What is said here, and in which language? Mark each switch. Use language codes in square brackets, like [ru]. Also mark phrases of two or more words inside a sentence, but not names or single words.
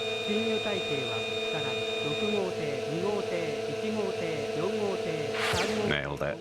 [ja] 侵入体系はさらに6 号艇2号艇1号艇4号艇3号艇 [en] Nailed it.